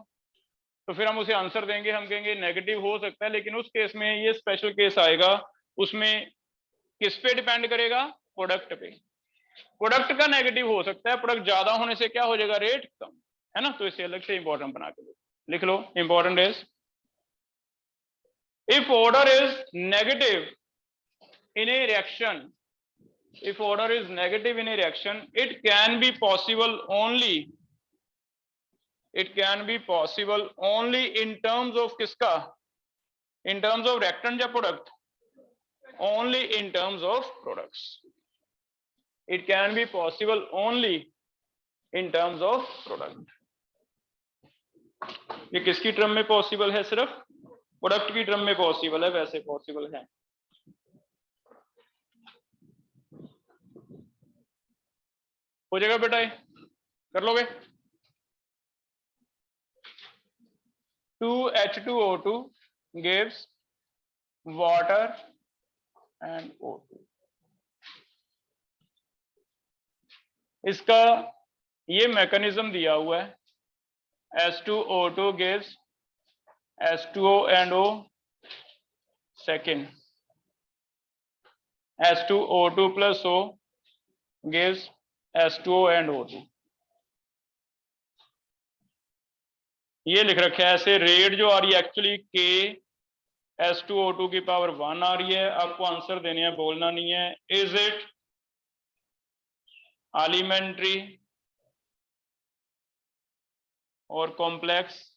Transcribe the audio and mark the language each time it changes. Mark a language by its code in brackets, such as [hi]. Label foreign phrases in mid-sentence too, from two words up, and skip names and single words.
[hi] तो फिर हम उसे आंसर देंगे, हम कहेंगे नेगेटिव हो सकता है, लेकिन उस केस में ये स्पेशल केस आएगा उसमें किस पे डिपेंड करेगा? प्रोडक्ट पे। प्रोडक्ट का नेगेटिव हो सकता है, प्रोडक्ट ज्यादा होने से क्या हो जाएगा? रेट कम, है ना। तो इसे अलग से इंपॉर्टेंट बना के लिख लो। [en] important is if order is negative in a reaction, if order is negative in a reaction, it can be possible only in terms of किसका? in terms of reactant या product? only in terms of products. it can be possible only in terms of product. [hi] ये किसकी टर्म में पॉसिबल है? सिर्फ प्रोडक्ट की टर्म में पॉसिबल है, वैसे पॉसिबल है। हो जाएगा बेटा, कर लोगे? [en] 2H2O2 gives water and O2. [hi] इसका ये मैकेनिज्म दिया हुआ है, [en] H2O2 gives H2O and O, second H2O2 plus O gives H2O and O2। [hi] ये लिख रखा है ऐसे। रेट जो आ रही है एक्चुअली K H2O2 की पावर 1 आ रही है। आपको आंसर देने हैं, बोलना नहीं है। [en] is it elementary [hi] और कॉम्प्लेक्स?